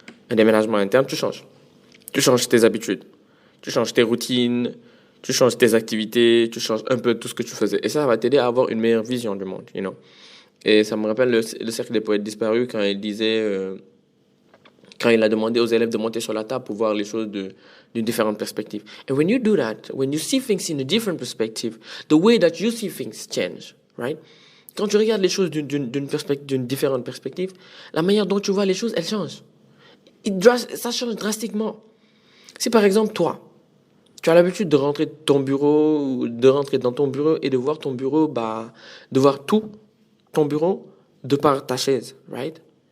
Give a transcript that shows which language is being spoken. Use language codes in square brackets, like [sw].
[fr] Un déménagement interne, tu changes. Tu changes tes habitudes, tu changes tes routines, tu changes tes activités, tu changes un peu tout ce que tu faisais. Et ça va t'aider à avoir une meilleure vision du monde, [en] you know. [fr] Et ça me rappelle le cercle des poètes disparus quand il disait... quand il a demandé aux élèves de monter sur la table pour voir les choses d'une différente perspective. [en] And when you do that, when you see things in a different perspective, the way that you see things change, right? [fr] Quand tu regardes les choses d'une différente perspective, la manière dont tu vois les choses, elle change. Ça change drastiquement. Si par exemple, toi, tu as l'habitude de rentrer dans ton bureau et de voir ton bureau, de voir tout ton bureau de par ta chaise, right?